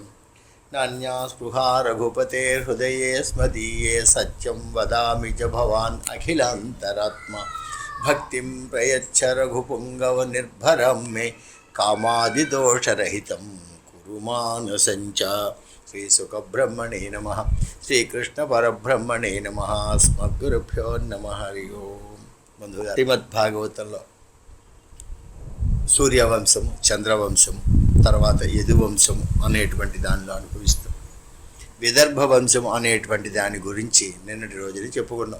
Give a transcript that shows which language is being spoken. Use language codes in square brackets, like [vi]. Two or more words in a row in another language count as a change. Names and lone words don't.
[sa] नान्या स्पृहा रघुपतेर्हृदये स्मदीये सत्यं वदामि च भवान् अखिलान्तरात्मा। भक्तिं प्रयच्छ रघुपुङ्गवनिर्भरं मे कामादिदोषरहितं कुरु मानसञ्च। श्रीसुखब्रह्मणे नमः। శ్రీకృష్ణపరబ్రహ్మణే నమః. అస్మద్గురుభ్యో నమః. హరి ఓం. [te] బంధువులారా, శ్రీమద్భాగవతంలో సూర్యవంశము, చంద్రవంశము, తర్వాత యదువంశము అనేటువంటి దానిలో అనుభవిస్తాం. విదర్భ వంశము అనేటువంటి దాని గురించి నిన్నటి రోజున చెప్పుకున్నాం.